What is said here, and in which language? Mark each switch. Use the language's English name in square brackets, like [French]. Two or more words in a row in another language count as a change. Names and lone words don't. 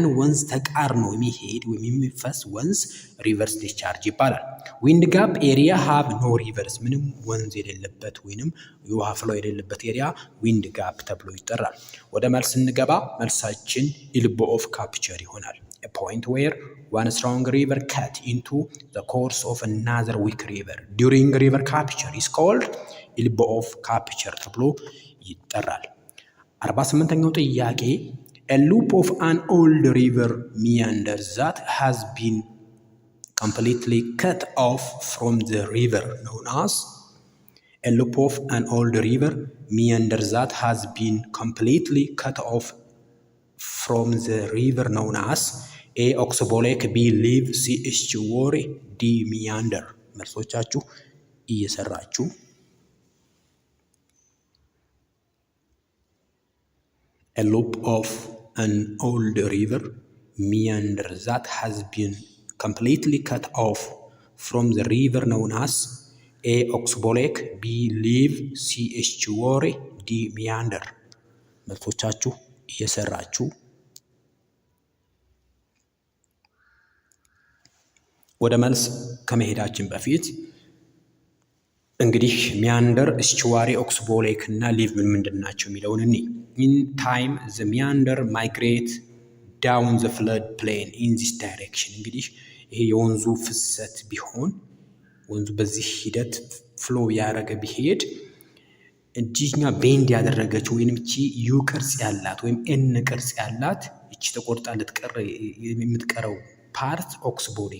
[Amharic] ወንዝ ተቃርኖ የሚሄድ ወይም የሚፈስ ወንዝ [English] reverse discharge [Amharic] ይባላል። [English] wind gap area have no rivers፣ [Amharic] ምንም ወንዝ የሌለበት ወይንም የውሃ ፍሎ የሌለበት [English] area wind [Amharic] ጋፕ ተብሎ ይጠራል። ወደ መልስ ስንገባ መልሳችን [English] elbow of capture [Amharic] ይሆናል። [English] A point where one strong river cut into the course of another weak river during river capture is called elbow of capture [Amharic] ተብሎ ይጠራል። 48ኛው ጥያቄ [English] a loop of an old river meander that has been completely cut off from the river known as a loop of an old river meander that has been completely cut off from the river known as A. oxboleck, B. leaf, C. estuary, D. meander። [Amharic] መልሶቻችሁ እየሰራችሁ [English] a loop of an old river meander that has been completely cut off from the river known as A. oxboleck, B. leaf, C. estuary, D. [Amharic] meander። መልሶቻችሁ እየሰራችሁ ወደ መልስ ከመሄዳችን በፊት እንግዲህ ሚያንደር፣ እስቹዋሪ፣ ኦክስቦሌክ እና ሊቭ ምንድን ናቸው የሚለውን እኔ [English] in time the meander migrate down the flood plain in this direction። [Amharic] እንግዲህ ይሄ የወንዙ ፍሰት ቢሆን ወንዙ በዚህ ሂደት ፍሎ ያደረገ ቢሄድ እጅኛ ቤንድ ያደረገች ወይም እቺ ዩ ቅርጽ ያላት ወይም ኤን ቅርጽ ያላት እቺ ተቆርጣ የምትቀረው [English] part oxbolake